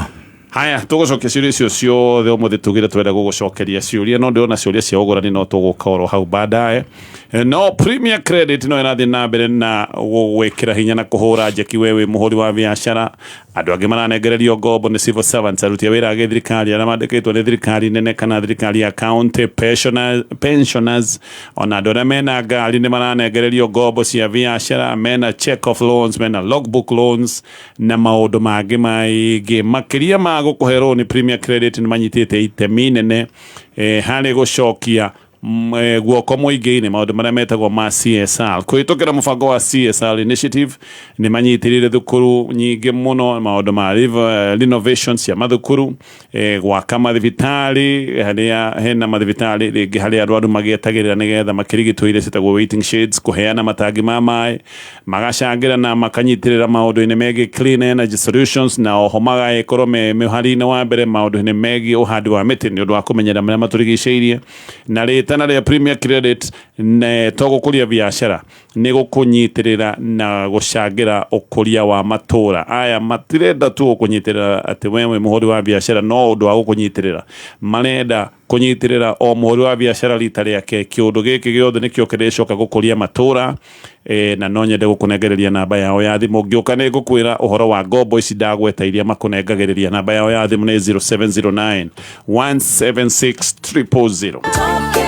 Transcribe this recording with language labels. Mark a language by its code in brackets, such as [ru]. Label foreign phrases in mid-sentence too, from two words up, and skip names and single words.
[ki] haya tugucokia ciuria icio ciothe umuthi tugire twenda gugucokeria ciuria no ndiona ciuria cia ugurani no tugukorwo hau baadaye no Premier Credit no irathi na mbere na gwikira hinya na kuhura njeki wewe muhuri wa biashara andu angi maranengererio ngombo ni [en] civil servants [ki] aruti wira agi thirikari aria mandikitwo ni thirikari nene kana thirikari ya county pensioners ona andu aria mena ngari ni maranengererio ngombo cia biashara mena [en] check of loans [ki] mena [en] logbook loans [ki] na maundu mangi maingi makiria ma gukuherwo ni Premier Credit ni manyitite itemi nene hari gucokia guoko muingi-ini maundu maria metagwo ma CSR kwitukira mubango wa [en] CSR initiative [ki] ni manyitirire thukuru nyingi muno maundu ma renovations ya mathukuru gwaka mathibitari haria hena mathibitari ringi haria arwaru magietagirira nigetha makirigitwo iria citagwo [en] waiting sheds [ki] kuheana matangi ma mai magacangira na makanyitirira maundu-ini megi [en] clean energy solutions [ki] na oho magaikorwo mihari-ini wa mbere maundu-ini megi uhandi wa miti ni undu wa kumenyera maria maturigiceirie na tana ria Premier Credit ne togukuria biashara ni gukunyitirira na gucangira ukuria wa matura aya matirenda tu kunyitirira ati wewe muhuri wa biashara no undu wa gukunyitirira marenda kunyitirira o muhuri wa biashara rita riake kiundu giki giothe nikio kirecoka gukuria matura na no nyende gukunengereria namba yao ya thimu ngiuka ni ngukwira uhoro wa ngombo ici ndagweta iria makunengagereria namba yao ya thimu ni 0709 176 000